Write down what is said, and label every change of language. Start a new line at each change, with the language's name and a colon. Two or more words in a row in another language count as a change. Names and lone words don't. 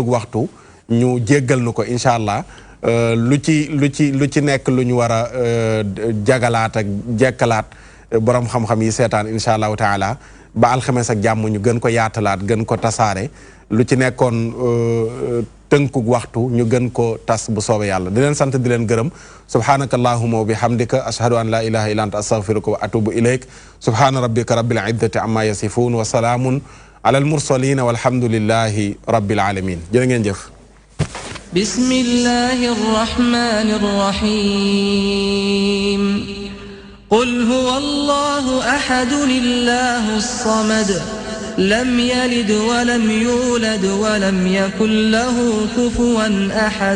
Wolof: waxtu ñu jéggal nu ko
Arabic: إن شاء الله
Wolof: lu ci nekk lu ñu war a jagalaat ak jekkalaat borom xam-xam yi seetaan
Arabic: إن شاء الله تعالى
Wolof: ba alxames ak jàmm ñu gën ko yaatalaat gën ko tasaare lu ci nekkoon tënkug waxtu ñu gën ko tas bu soobee yàlla di leen sant di leen gërëm
Arabic: سبحانك اللهم وبحمدك أشهد أن لا إله إلا أنت أستغفرك وأتوب إليك سبحان ربك رب العزة عما يصفون وسلام على المرسلين والحمد لله رب العالمين
Wolof: jërë ngeen jëf
Arabic: بسم الله الرحمن الرحيم قل هو الله أحد الله الصمد لم يلد ولم يولد ولم يكن له كفوا أحد